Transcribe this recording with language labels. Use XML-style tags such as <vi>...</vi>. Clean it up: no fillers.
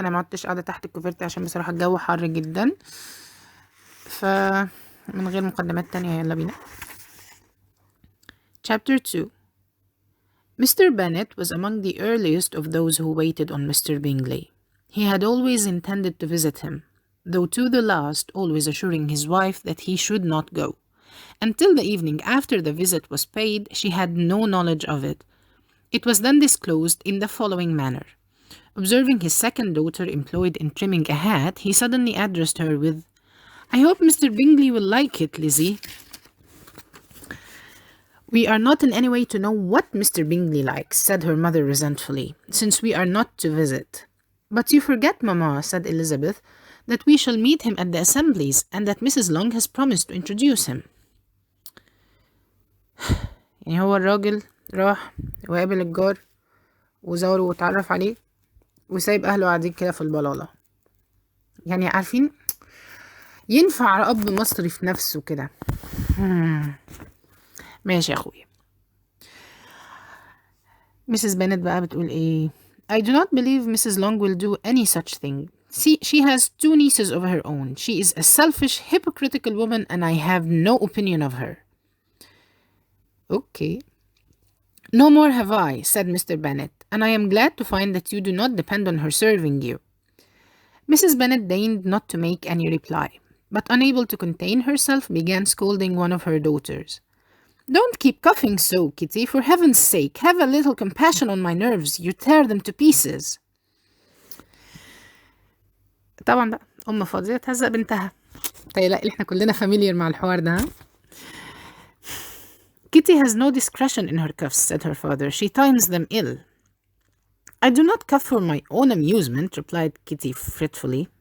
<ar>انا ما عدتش قاعدة تحت الكوفرت عشان بصراحة الجو حر جدا، فمن غير مقدمات تانية يلا بينا.</ar> <en>chapter 2. Mr. Bennet was among the earliest of those who waited on Mr. Bingley. He had always intended to visit him, though to the last always assuring his wife that he should not go. Until the evening after the visit was paid, she had no knowledge of it. It was then disclosed in the following manner. Observing his second daughter employed in trimming a hat, he suddenly addressed her with, "I hope Mr. Bingley will like it, Lizzie. We are not in any way to know what Mr. Bingley likes," said her mother resentfully, "since we are not to visit." "But you forget, Mamma," said Elizabeth, "that we shall meet him at the assemblies, and that Mrs. Long has promised to introduce him."</en> <ar>يعني هو الراجل راح وقابل الجار وزاره واتعرف عليه وسايب أهله قاعدين كده في البلالة. يعني عارفين ينفع أب مصري في نفسه كده. ماشي يا أخوي.</ar> <en>Mrs. Bennet بقى بتقول إيه؟ "I do not believe Mrs. Long will do any such thing. See, she has 2 nieces of her own. She is a selfish, hypocritical woman, and I have no opinion of her." Okay. "No more have I," said Mr. Bennet, "and I am glad to find that you do not depend on her serving you." Mrs. Bennet deigned not to make any reply, but unable to contain herself, began scolding one of her daughters. "Don't keep coughing so, Kitty, for heaven's sake. Have a little compassion on my nerves. You tear them to pieces."</en> <ar>طبعا بقى أم فاضية تهزق بنتها. طيب احنا كلنا فاميليار مع الحوار ده.</ar> <en>"Kitty has no discretion in her cuffs," said her father. "She times them ill." "I do not cuff for my own amusement," replied Kitty fretfully.</en>